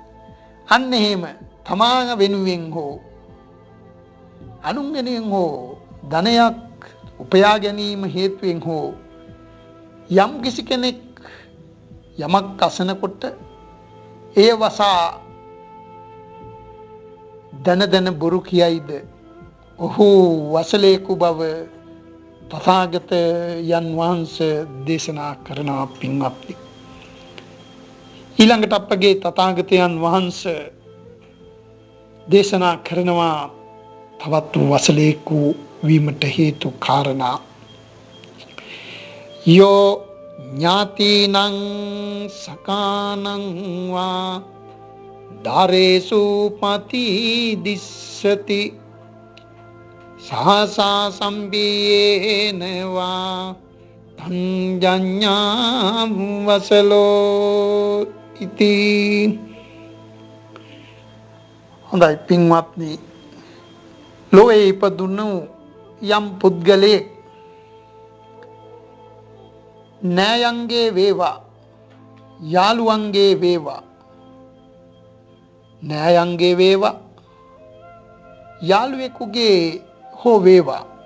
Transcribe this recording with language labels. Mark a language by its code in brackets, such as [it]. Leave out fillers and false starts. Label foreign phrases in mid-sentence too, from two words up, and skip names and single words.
[si] අන්න එහෙම තමා වෙනුවෙන් හෝ අනුන් වෙනුවෙන් හෝ ධනයක් උපයා ගැනීම හේතුවෙන් හෝ යම් කිසි කෙනෙක් යමක් අසනකොට ඒ වසා දන බොරු කියයිද ඔහු වසලේකු බව තථාගතයන් වහන්සේ දේශනා කරනවා පින්වත්නි. ඊළඟට අපගේ තථාගතයන් වහන්සේ දේශනා කරනවා තවත් වසලේකු වීමට හේතු කාරණා. [pi] යෝ ඥාතිනං සකානං වා දාරේසු පති දිස්සති සහසා සම්බියේන වා තංජඤ්ඤා වසලෝ ඉති. [si] හොඳයි පින්වත්නි, ලෝකේ ඉපදුණු යම් පුද්ගලයෙක් නෑයන්ගේ වේවා යාළුවන්ගේ වේවා නෑයන්ගේ වේවා යාළුවෙකුගේ හෝ වේවා